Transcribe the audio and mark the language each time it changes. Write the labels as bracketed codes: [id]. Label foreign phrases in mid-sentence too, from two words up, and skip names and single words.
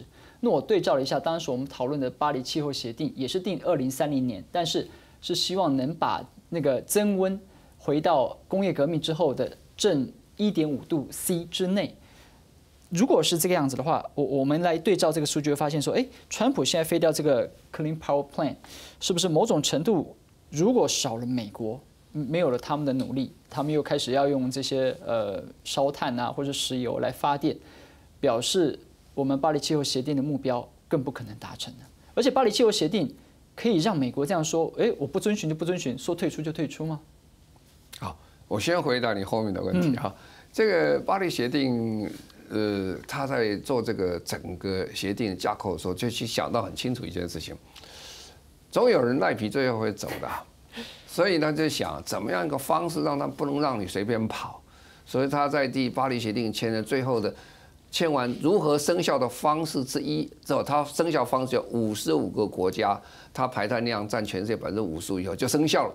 [zh] 那我對照了一下，當時我們討論的巴黎氣候協定也是定2030年，但是是希望能把那個增溫回到工業革命之後的正1.5度C 之內。如果是這個樣子的話，我們來對照這個數據，會發現說，川普現在廢掉這個 Clean Power Plan，是不是某種程度，如果少了美國，沒有了他們的努力，他們又開始要用這些燒炭啊或者石油來發電，表示我們巴黎氣候協定的目標更不可能達成了。而且巴黎氣候協定可以讓美國這樣說，我不遵循就不遵循，說退出就退出嗎？好，我先回答你後面的問題哈。這個巴黎協定，他在做這個整個協定架構的時候，就去想到很清楚一件事情，總有人賴皮最後會走的，所以他就想怎麼樣一個方式讓他不能讓你隨便跑，所以他在巴黎協定簽的最後的签完如何生效的方式之一之后，它生效方式有55个国家，它排碳量占全世界55%以后就生效了。